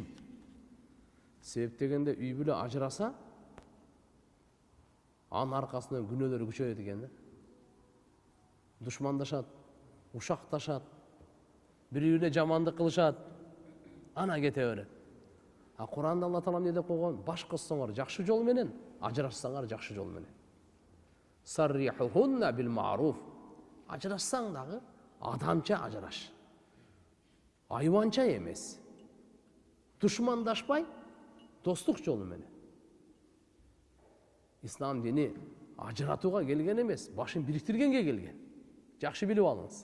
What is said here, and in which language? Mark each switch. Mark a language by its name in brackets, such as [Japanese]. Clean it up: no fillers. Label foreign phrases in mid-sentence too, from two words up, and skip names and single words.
[Kyrgyz] Себеп дегенде үй бүлө ажыраса, анын аркасынан күнөөлөр күчөйөт экен да. Душмандашат, ушакташат, бири-бирине жамандык кылышат. Ана кете берет. Куранда Алла Таала эмне деп койгон? Баш коссоңор жакшы жол менен, ажырашсаңар жакшы жол менен. [Arabic] سرحوهن بالمعروف. [Kyrgyz] Ажырашсаң дагы адамча ажыраш. Айванча эмес. Душмандашпай, достук жолу менен. Ислам дини ажыратууга келген эмес, башын бириктиргенге келген. Жакшы билип алыңыз.